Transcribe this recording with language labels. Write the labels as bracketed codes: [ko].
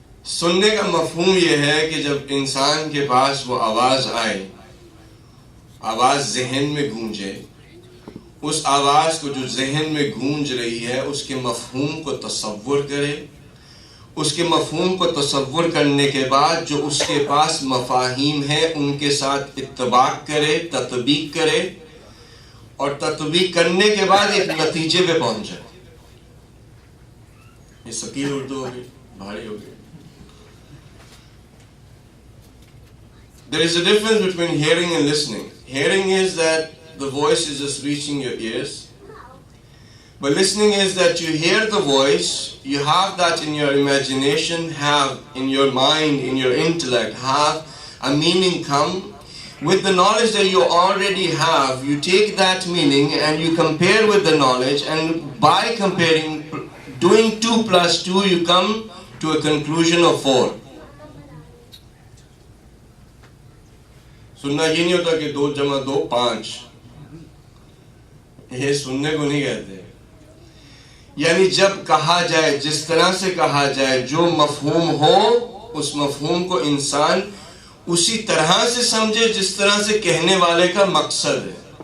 [ur] سننے کا مفہوم یہ ہے کہ جب انسان کے پاس وہ آواز آئے، آواز ذہن میں گونجے، اس آواز کو جو ذہن میں گونج رہی ہے اس کے مفہوم کو تصور کرے، اس کے مفہوم کو تصور کرنے کے بعد جو اس کے پاس مفاہیم ہیں ان کے ساتھ اتباق کرے، تطبیق کرے، اور تطبیق کرنے کے بعد ایک نتیجے پہ پہنچ جائے. یہ ثقیل اردو ہوگی، بھاری ہوگی. [en] There is a difference between hearing and listening. Hearing is that the voice is just reaching your ears. But listening is that you hear the voice, you have that in your imagination, have in your mind, in your intellect, have a meaning come. With the knowledge that you already have, you take that meaning and you compare with the knowledge, and by comparing, doing 2 plus 2, you come to a conclusion of 4. [ur] سننا یہ نہیں ہوتا کہ 2 جمع 2 5، یہ سننے کو نہیں کہتے. یعنی جب کہا جائے، جس طرح سے کہا جائے، جو مفہوم ہو اس مفہوم کو انسان اسی طرح سے سمجھے جس طرح سے کہنے والے کا مقصد ہے.